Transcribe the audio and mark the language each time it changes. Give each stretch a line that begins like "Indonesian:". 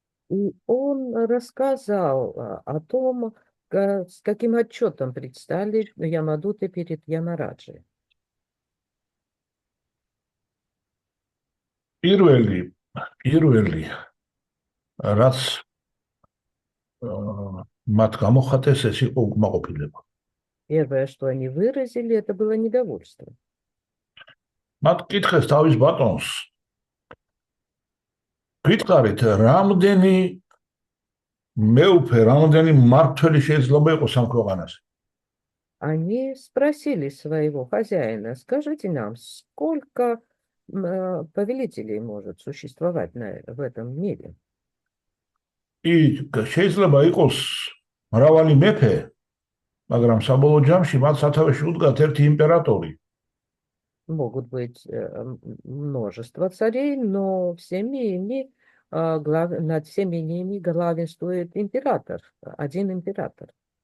Russian: И он рассказал о том, с каким отчетом предстали Ямадуты перед Ямараджи.
Georgian: პირველი რაც მათ გამოხატეს ეს იყო უკმაყოფილება.
Russian: Первое, что они выразили, это было недовольство.
Georgian: მათ კითხეს თავის ბატონს გითხარით რამდენი მეუფე რამდენი მმართველი შეიძლება იყოს ამ ქვეყანაზე.
Russian: Они спросили своего хозяина, скажите нам, сколько повелителей может существовать в этом мире?
Georgian: И შეიძლება იყოს მრავალი მეფე, მაგრამ საბოლოო ჯამში მათ სათავეში უდგათ ერთი იმპერატორი.
Russian: Могут быть множество царей, но над всеми ими главенствует император, один император.